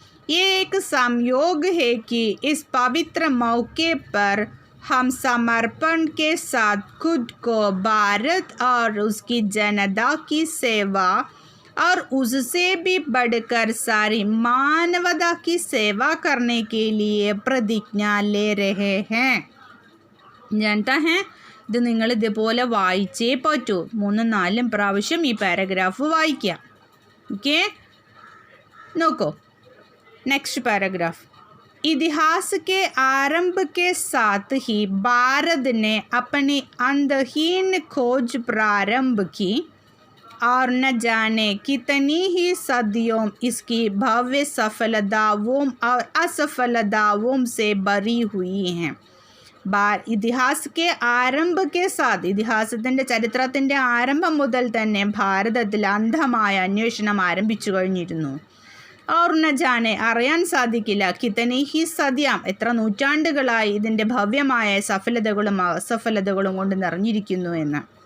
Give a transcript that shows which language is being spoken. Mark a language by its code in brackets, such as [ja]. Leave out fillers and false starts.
[hi] ये एक संयोग है कि इस पवित्र मौके पर हम समर्पण के साथ खुद को भारत और उसकी जनता की सेवा और उससे भी बढ़कर सारी मानवता की सेवा करने के लिए प्रतिज्ञा ले रहे हैं. जानता है [ml] ഇത് നിങ്ങൾ ഇതുപോലെ വായിച്ചേ പറ്റൂ. 3-4 പ്രാവശ്യം ഈ പാരഗ്രാഫ് വായിക്കുക. ഓക്കെ, നോക്കൂ. [en] Next paragraph. [hi] इतिहास के आरंभ के साथ ही भारत ने अपनी अंतहीन खोज प्रारंभ की और न जाने कितनी ही सदियों इसकी भव्य सफलताओं और असफलताओं से भरी हुई हैं. ഇതിഹാസ കെ ആരംഭ കെ സാത്ത് [ml] ഇതിഹാസത്തിൻ്റെ ചരിത്രത്തിൻ്റെ ആരംഭം മുതൽ തന്നെ ഭാരതത്തിൽ അന്ധമായ അന്വേഷണം ആരംഭിച്ചു കഴിഞ്ഞിരുന്നു. [hi] और न जाने [ml] അറിയാൻ സാധിക്കില്ല [hi] കിതനി ഹി സദ്യാം [ml] എത്ര നൂറ്റാണ്ടുകളായി ഇതിൻ്റെ ഭവ്യമായ സഫലതകളും അസഫലതകളും കൊണ്ട് നിറഞ്ഞിരിക്കുന്നു എന്ന്.